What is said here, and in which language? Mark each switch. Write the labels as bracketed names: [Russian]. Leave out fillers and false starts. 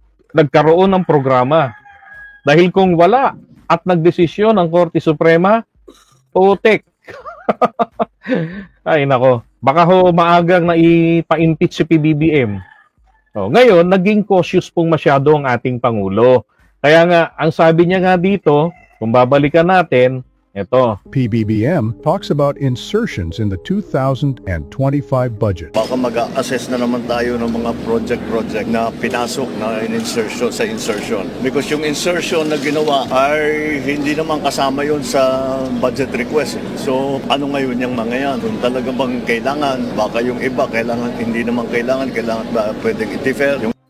[Filipino] Nagkaroon ng programa. Dahil kung wala at nagdesisyon ang Korte Suprema, putik. Ay nako, baka ho maagang na ipa-impeach si PBBM. Ngayon, naging cautious pong masyado ang ating Pangulo. Kaya nga, ang sabi niya nga dito, kung babalikan natin, ito. [English] PBBM talks about insertions in the 2025 budget. [Filipino] Baka mag-assess na naman tayo ng mga project na pinasok na insertion sa insertion. Because yung insertion na ginawa ay hindi naman kasama yon sa budget request. So ano ngayon yung mga yan? Kung talaga bang kailangan, baka yung iba kailangan, hindi naman kailangan ba pwedeng i-defer?